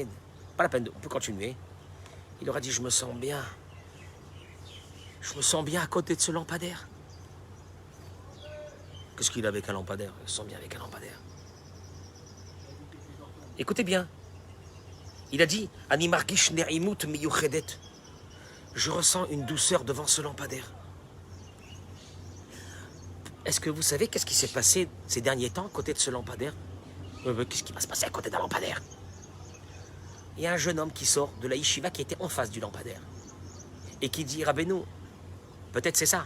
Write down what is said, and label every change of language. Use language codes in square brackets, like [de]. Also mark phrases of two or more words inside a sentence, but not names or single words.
[fr] Pas la peine, on peut continuer. Il leur a dit je me sens bien. Je me sens bien à côté de ce lampadaire. Qu'est-ce qu'il a avec un lampadaire? Il se sent bien avec un lampadaire. Écoutez bien. Il a dit [he] אני מרגיש נעימות מיוחדת. [fr] Je ressens une douceur devant ce lampadaire. Est-ce que vous savez qu'est-ce qui s'est passé ces derniers temps à côté de ce lampadaire? Qu'est-ce qui va se passer à côté d'un lampadaire? Il y a un jeune homme qui sort de la yeshiva qui était en face du lampadaire et qui dit Rabbeinu, peut-être c'est ça.